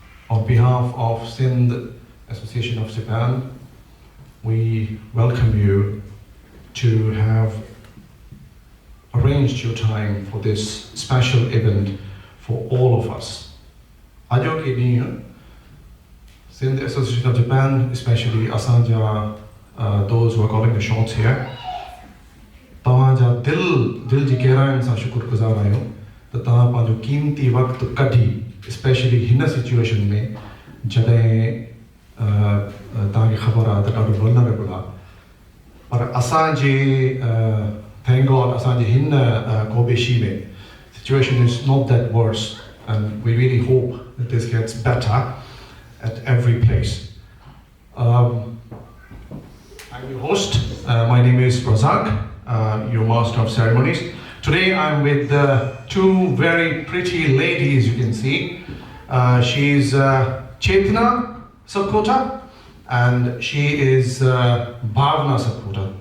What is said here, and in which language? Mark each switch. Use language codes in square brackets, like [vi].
[en] On behalf of Sindh Association of Japan, we welcome you to have arranged your time for this special event for all of us. [sd] Ajo ke ॾींहुं [en] Sindh Association of Japan, especially Asanja, those who are calling the shots here, [sd] तव्हांजा दिल जी गहराइनि सां शुक्रगुज़ार आहियूं त तव्हां पंहिंजो क़ीमती वक़्तु कढी स्पेशली हिन सिचुएशन में जॾहिं तव्हांखे ख़बर आहे त ॾाढो वल्नरेबल आहे पर असांजे [en] thank God [sd] असांजे हिन कोबेशी में [en] situation is not that worse and we really hope that this gets better at every place. I'm your host. My name is Razak, your master of ceremonies. Today I'm with two very pretty ladies, you can see. She's Chetna Sapkota and she is Bhavna Sapkota.